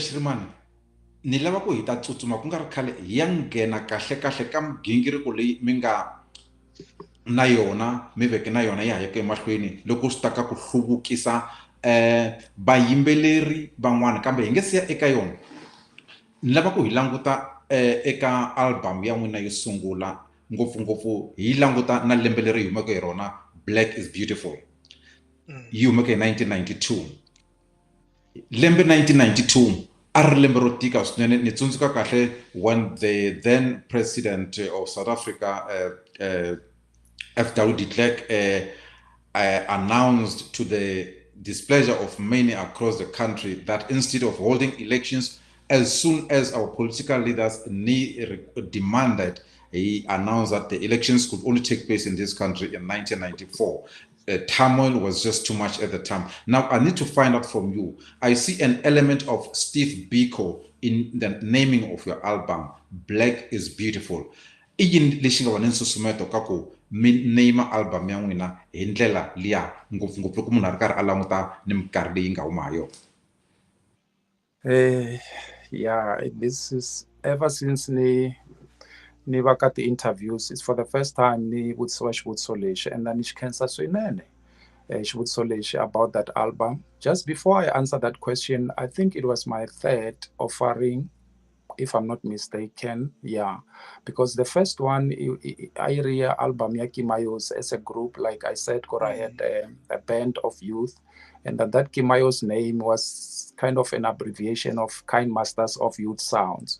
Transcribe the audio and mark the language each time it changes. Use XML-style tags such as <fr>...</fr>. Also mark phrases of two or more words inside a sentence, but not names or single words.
<ts>Shirimani, ni lava ku hi ta tsutsuma ku nga ri khale hi ya nghena kahle kahle ka migingiriko leyi mi nga na yona mi veke na yona ya hayaka emahlweni loko swi ta ka ku hluvukisa vayimbeleri van'wana, kambe hi nge siya eka yona ni lava ku hi languta eka album ya n'wina yo sungula, ngopfungopfu hi languta na lembe leri hi humeke hi rona, Black is Beautiful. Yi humeke hi 1992. Lembe 1992 a ri lembe ro tika swinene. Ni tsundzuka kahle</ts> <en>when the then president of South Africa, F.W. de Klerk, announced to the displeasure of many across the country that instead of holding elections as soon as our political leaders demanded, he announced that the elections could only take place in this country in 1994. Turmoil was just too much at the time. Now, I need to find out from you. I see an element of Steve Biko in the naming of your album, Black is Beautiful.</en> <ts>Iyini lexi nga va ni nsusumeto ka ku mi</ts> <en>name album</en> <ts>ya n'wina hi ndlela liya, ngopfungopfu loko munhu a ri karhi a languta ni minkarhi leyi nga huma ha yona?</ts> <en>Yeah, this is ever since</en> <ts>ni vaka ti-interviews,</ts> <en>it's for the first time</en> <ts>ni vutisiwa xivutiso lexi,</ts> <en>and then</en> <ts>xi khensa swinene xivutiso lexi</ts> <en>about that album. Just before I answer that question, I think it was my third offering, if I'm not mistaken. Yeah, because the first one, I read album ya Kimayos as a group. Like I said, I had a band of youth, and that Kimayos name was kind of an abbreviation of Kind Masters of Youth Sounds.</en>